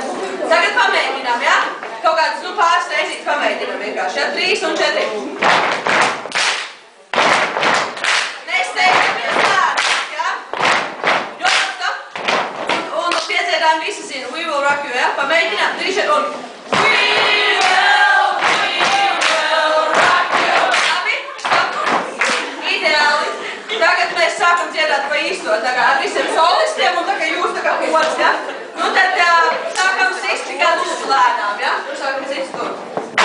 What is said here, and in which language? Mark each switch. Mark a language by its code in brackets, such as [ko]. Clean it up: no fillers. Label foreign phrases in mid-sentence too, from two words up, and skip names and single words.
[lv] Tagad pamēģinām, ja? Kaut kādas, pāris reizīt pamēģinām vienkārši, ja? 3 un 4. Nesteidzamies tā, ja? Un piedziedām visi zina, [en] We Will Rock You, [lv] ja? Pamēģinām, 3, 4 un... [en] We will rock you. [lv] Labi? Ideāli. Tagad mēs sākam dziedāt pa īsto, tā kā ar visiem solistiem un tā kā jūs tā kā kods, ja? Nu tad sākam sist tikai lūdzu lēnām, ja? Sākam sist tur.